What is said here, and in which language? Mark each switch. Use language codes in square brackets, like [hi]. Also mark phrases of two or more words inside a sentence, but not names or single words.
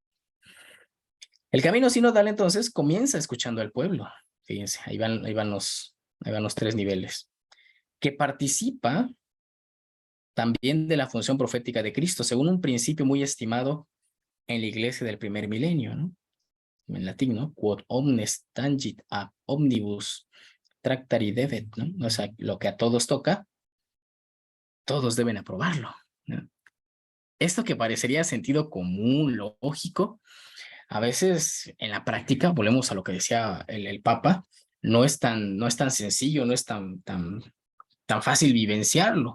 [es] El camino sinodal entonces comienza escuchando al pueblo. Fíjense, ahí van los tres niveles. Que participa también de la función profética de Cristo, según un principio muy estimado en la iglesia del primer milenio, ¿no? En latín, ¿no? [la] Quod omnes tangit a omnibus tractari debet, [es] ¿no? O sea, lo que a todos toca, todos deben aprobarlo, ¿no? Esto que parecería sentido común, lógico, a veces en la práctica, volvemos a lo que decía el Papa, no es tan sencillo, no es tan fácil vivenciarlo.